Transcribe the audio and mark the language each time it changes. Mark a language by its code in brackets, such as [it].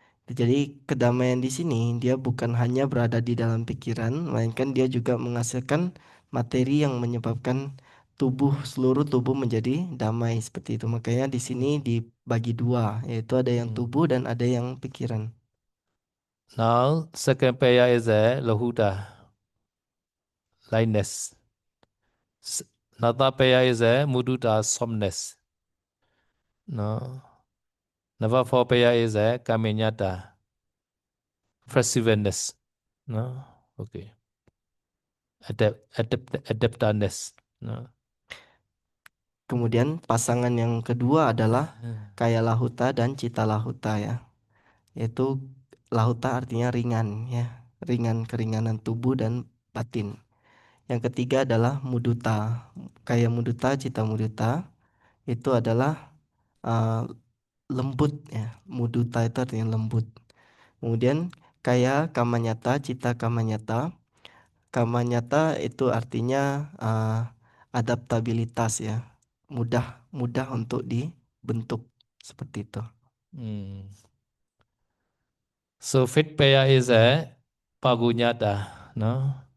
[id] Jadi kedamaian di sini dia bukan hanya berada di dalam pikiran, melainkan dia juga menghasilkan materi yang menyebabkan seluruh tubuh menjadi damai seperti itu. Makanya di sini dibagi dua, yaitu ada yang tubuh dan ada yang pikiran. [en] Now, second pair is a lahuta, lightness. Another pair is a mudita, softness. No. Number four pair is a kaminyata, flexibility. No. Okay. Adaptiveness. No. [id] Kemudian pasangan yang kedua adalah kaya lahuta dan cita lahuta ya. Yaitu lauta artinya ringan ya, ringan, keringanan tubuh dan batin. Yang ketiga adalah mudita. Kaya mudita, cita mudita itu adalah lembut ya. Mudita itu artinya lembut. Kemudian kaya kamanyata, cita kamanyata. Kamanyata itu artinya adaptabilitas ya. Mudah untuk dibentuk seperti itu. [en] So fifth pair is a pagunyata, no?